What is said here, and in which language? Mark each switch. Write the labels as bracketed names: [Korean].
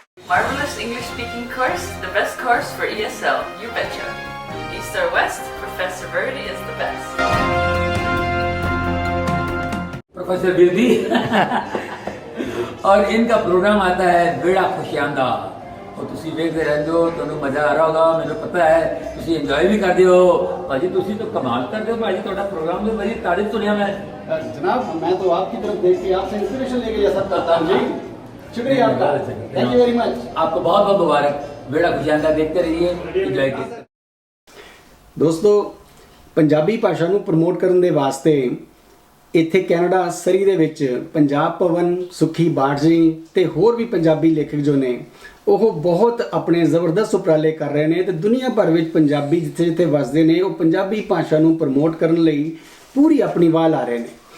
[English] Marvelous English speaking course, the best course for ESL, you betcha. East or West, Professor Verdi is the best. [Hindi] Professor Birdi और इनका programme आता है बेड़ा खुशियांदा और [Punjabi] ਤੁਸੀਂ ਵੇਖਦੇ ਰਹਿੰਦੇ ਹੋ, ਤੁਹਾਨੂੰ ਮਜ਼ਾ ਆ ਰਿਹਾ ਹੋਗਾ, ਮੈਨੂੰ ਪਤਾ ਹੈ ਤੁਸੀਂ ਇੰਜੋਏ ਵੀ ਕਰਦੇ ਹੋ। ਭਾਜੀ ਤੁਸੀਂ ਤਾਂ ਕਮਾਲ ਕਰਦੇ ਹੋ ਭਾਜੀ, ਤੁਹਾਡਾ प्रोग्राम में बड़ी तारीफ सुनिया मैं। [Hindi] जनाब, मैं तो आपकी तरफ देख के आपसे इंस्पिरेशन लेके ये सब करता हूँ जी। शुक्रिया आपका, [English] Thank you very much. [Hindi] आपको बहुत बहुत मुबारक। बेड़ा खुशियांदा देखते रहिए, इंजॉय कीजिए। [Punjabi] ਦੋਸਤੋ, ਪੰਜਾਬੀ ਭਾਸ਼ਾ ਨੂੰ ਪ੍ਰਮੋਟ ਕਰਨ ਦੇ ਵਾਸਤੇ ਇੱਥੇ ਕੈਨੇਡਾ ਸਰੀ ਦੇ ਵਿੱਚ ਪੰਜਾਬ ਭਵਨ, ਸੁਖੀ ਬਾਠ ਜੀ ਤੇ ਹੋਰ ਵੀ ਪੰਜਾਬੀ ਲੇਖਕ ਜੋ ਨੇ, ਉਹ ਬਹੁਤ ਆਪਣੇ ਜ਼ਬਰਦਸਤ ਉਪਰਾਲੇ ਕਰ ਰਹੇ ਨੇ ਤੇ ਦੁਨੀਆ ਭਰ ਵਿੱਚ ਪੰਜਾਬੀ ਜਿੱਥੇ ਜਿੱਥੇ ਵਸਦੇ ਨੇ, ਉਹ ਪੰਜਾਬੀ ਭਾਸ਼ਾ ਨੂੰ ਪ੍ਰਮੋਟ ਕਰਨ ਲਈ ਪੂਰੀ ਆਪਣੀ ਵਾਹ ਲਾ ਰਹੇ ਨੇ।